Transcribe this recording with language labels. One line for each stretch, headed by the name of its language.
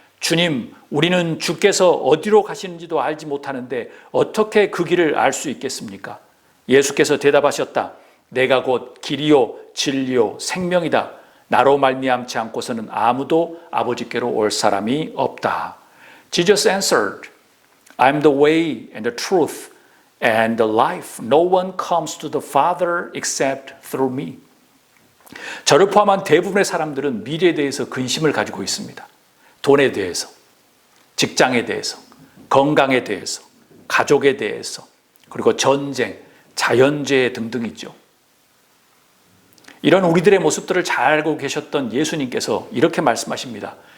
Korean: 주님, 우리는 주께서 어디로 가시는지도 알지 못하는데 어떻게 그 길을 알 수 있겠습니까? 예수께서 대답하셨다. 내가 곧 길이요 진리요 생명이다. 나로 말미암지 않고서는 아무도 아버지께로 올 사람이 없다.
English: Jesus answered, I am the way and the truth and the life. No one comes to the Father except through me.
Korean: 저를 포함한 대부분의 사람들은 미래에 대해서 근심을 가지고 있습니다. 돈에 대해서, 직장에 대해서, 건강에 대해서, 가족에 대해서, 그리고 전쟁, 자연재해 등등이죠. 이런 우리들의 모습들을 잘 알고 계셨던 예수님께서 이렇게 말씀하십니다.